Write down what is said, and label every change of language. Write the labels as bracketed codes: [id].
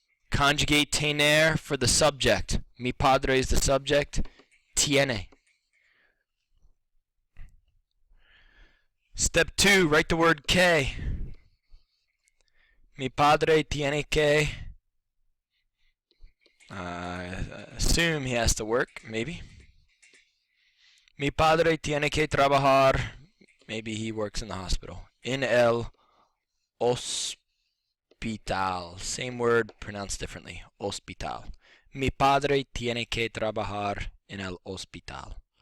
[en] Conjugate tener for the subject. Mi padre is the subject. Tiene. Step 2. Write the word que. [es] Mi padre tiene que. [en] Assume he has to work, maybe. [es] Mi padre tiene que trabajar. [en] Maybe he works in the hospital. En el hospital. Same word, pronounced differently. [es] Hospital. Mi padre tiene que trabajar en el hospital.